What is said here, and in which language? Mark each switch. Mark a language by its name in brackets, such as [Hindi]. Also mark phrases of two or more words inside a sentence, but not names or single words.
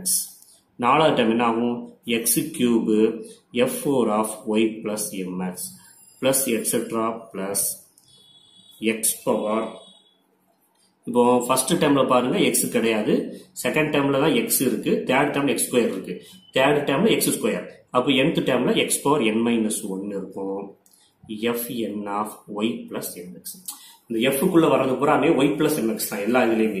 [Tamil] நாலாவது டைம் என்ன ஆகும்? [English] x cube f4 of y plus mx plus etc plus x power [Tamil] இப்போ [English] first term [Tamil] பாருங்க எக்ஸ் கிடையாது, [English] second term [Tamil] தான் எக்ஸ் இருக்கு, [English] third term x square [Tamil] இருக்கு, [English] third term x square. [Tamil] அப்போ [English] nth term x power n minus 1 [Tamil] இருக்கும். [English] fn of y plus mx. [Tamil] இந்த f க்குள்ள வர்றது பூராமே [English] y plus mx [Tamil] தான் எல்லா இதுலயுமே.